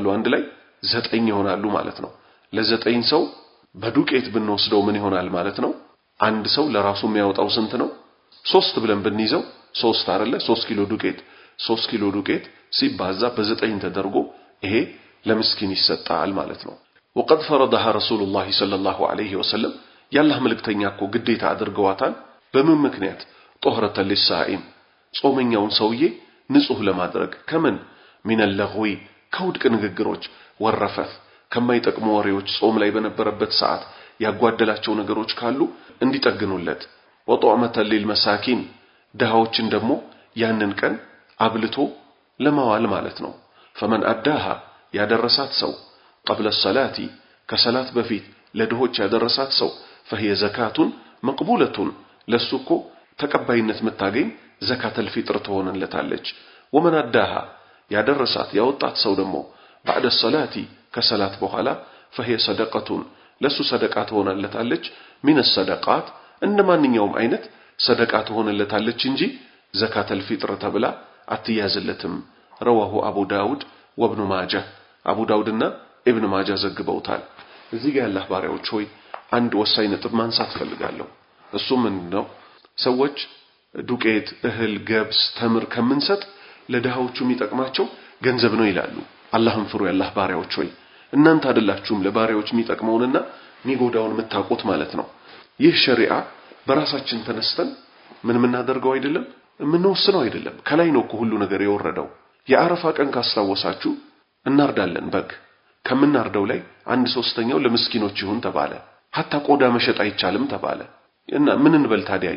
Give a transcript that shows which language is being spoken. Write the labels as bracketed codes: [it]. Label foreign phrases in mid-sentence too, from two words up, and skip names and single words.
[am] አንድ ላይ 9 ይሆናሉ ማለት ነው። ለ9 ሰው በዱቄት ብንወስደው ምን ይሆናል ማለት ነው? አንድ ሰው ለራሱ የሚያወጣው ስንት ነው? 3 ብለን ብንይዘው 3 አይደለ? 3 ኪሎ ዱቄት ሲባዛ በ9 ተደርጎ ይሄ ለምስኪን ይሰጣል ማለት ነው። [ar] وقد فرضها رسول الله صلى الله عليه وسلم [am] ያላህ መልእክተኛ እኮ ግዴታ አድርገዋታል። በምን ምክንያት? [ar] طهرة للصائم [am] ጾመኛውን ሰውዬ ንጹህ ለማድረግ ከምን [ar] من اللغو [am] ከውድቅ ንግግሮች ወረፈት ከማይጠቅሙ ወሬዎች ጾም ላይ በነበረበት ሰዓት ያጓደላቸው ነገሮች ካሉ እንዲጠግኑለት [ar] وطعمة للمساكين [am] ደሃዎችን ደግሞ ያንን ቀን አብልቶ ለማዋል ማለት ነው። [ar] فمن أداها [am] ያደረሳት ሰው [ar] قبل الصلاة [am] ከሰላት በፊት ለድሆች ያደረሳት ሰው [ar] فهي زكاة مقبولة [am] ለሱኮ ተቀባይነት መታገኝ [ar] زكاة الفطر [am] ትሆንለታለች። [ar] ومن أداها [am] ያደረሳት ያወጣት ሰው ደግሞ [ar] بعد الصلاة [am] ከሰላት በኋላ [ar] فهي صدقة [am] ለሱ ሰደቃ ትሆንለታለች። [ar] من الصدقات [am] እንደማንኛውም አይነት ሰደቃ ትሆንለታለች እንጂ [ar] زكاة الفطر [am] ተብላ አትያዝለትም። [ar] رواه أبو داود وابن ماجه [am] أبو داودና ابن ماجه ዘግበውታል። እዚህ ጋር ያላህ ባሪያዎች ሆይ አንድ ወሳኝ ነጥብ ማንሳት ፈልጋለሁ። እሱ ምንድነው? ሰዎች ዱቄት፣ እህል፣ ገብስ፣ ተምር ከምንሰጥ ለድሃዎቹ የሚጠቅማቸው ገንዘብ ነው ይላሉ። አላህን ፍሩ ያላህ ባሪያዎች ሆይ እናንተ አይደላችሁም ለባሪያዎች የሚጠቅመውንና የሚጎዳውን የምታውቁት ማለት ነው። ይህ ሸሪዓ በራሳችን ተነስተን ምን እናደርገው አይደለም፣ ምንወስነው አይደለም። ከላይ ነው ሁሉ ነገር የወረደው። የአረፋ ቀን ካስታወሳችሁ እናርዳለን በግ። ከምናርደው ላይ 1/3 ለምስኪኖች ይሁን ተባለ። ሐታ ቆዳ መሸጥ አይቻልም ተባለ። እና ምን እንበል ታዲያኛ?